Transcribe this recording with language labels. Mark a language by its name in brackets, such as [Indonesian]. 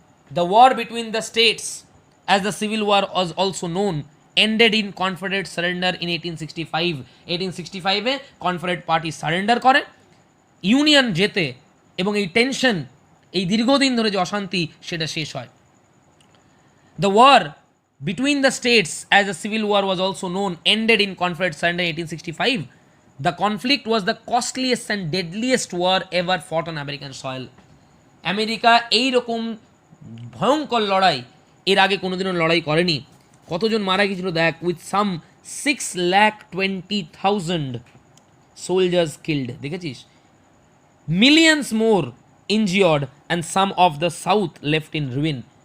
[English] The war between the states as the civil war was also known ended in Confederate surrender in 1865. [Bangla] 1865-এ Confederate party surrender করে, union জেতে, এবং এই tension, এই দীর্ঘদিন ধরে যে অশান্তি, সেটা শেষ হয়। [English] The war between the states as a civil war was also known ended in Confederate surrender in 1865. The conflict was the costliest and deadliest war ever fought on American soil. [Bangla] America এই রকম ভয়ঙ্কর লড়াই এর আগে কোনোদিনও লড়াই করেনি। কতজন মারা গিয়েছিল দেখ, [English] with some 6,20,000 soldiers killed, [Bangla] দেখেছিস? [English] Millions more injured and some of the south left in ruin.